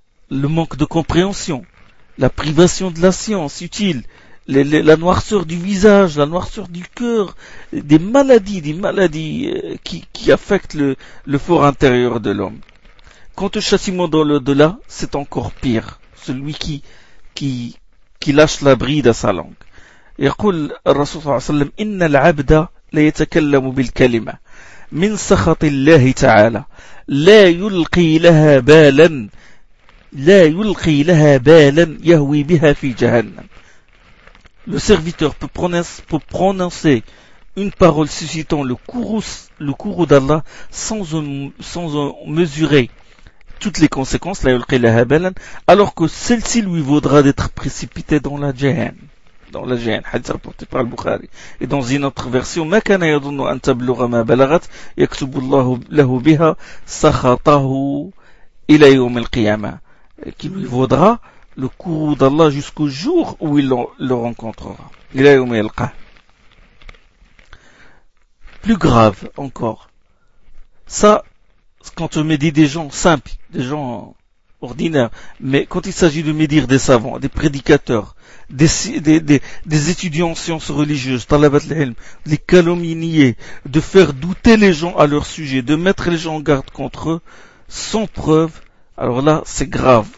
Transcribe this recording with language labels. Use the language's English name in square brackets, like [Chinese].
[French] Le manque de compréhension, la privation de la science utile, la noirceur du visage, la noirceur du cœur, des maladies qui affectent le fort intérieur de l'homme. Quant au châtiment dans l'au-delà, c'est encore pire. Celui qui lâche la bride à sa langue. [Arabic] يقول الرسول صلى الله عليه وسلم إن العبد لا يتكلم بالكلمة من سخط الله تعالى لا يلقي لها بالا لا يلقي لها بالا يهوي بها في جهنم. [French] Le serviteur peut prononcer une parole suscitant le courroux d'Allah sans en mesurer toutes les conséquences, alors que celle-ci lui vaudra d'être précipité dans la jahan. Dans la jahan, hadith rapporté par le Bukhari. Et dans une autre version, [Arabic] ما كان يظن أن تبلغ ما بلغت يكتب الله له بها سخطه إلى يوم القيامة. [French] Qui lui vaudra le courroux d'Allah jusqu'au jour où il le rencontrera. [Arabic] إلى يوم القيامة. [French] Plus grave encore. Ça, quand on médite des gens simples, des gens ordinaires, mais quand il s'agit de médire des savants, des prédicateurs, des étudiants en sciences religieuses, talabat al-ilm, les calomnier, de faire douter les gens à leur sujet, de mettre les gens en garde contre eux, sans preuve, alors là, c'est grave.